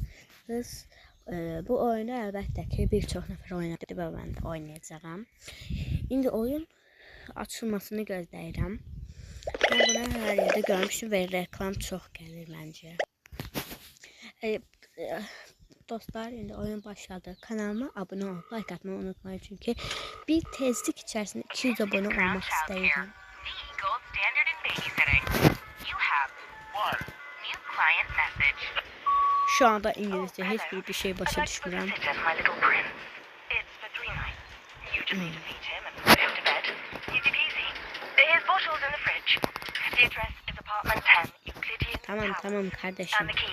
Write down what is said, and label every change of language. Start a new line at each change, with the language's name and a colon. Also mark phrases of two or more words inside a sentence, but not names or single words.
Azerbaijani: Bu oyunu əlbəttə ki bir çox nəfər oynadı və mən də oynayacağam. İndi oyun açılmasını gözləyirəm. Mən bunu hər yerdə görmüşüm və reklam çox gəlir məncə. Dostlar, indi oyun başladı.
Turkish: Kanalıma abone ol, like atmayı unutmayın çünkü bir tezlik içerisinde 200 abone olmak istedim. Şu anda İngilizce hiçbir şey başa düşmüyorum. Tamam kardeşim.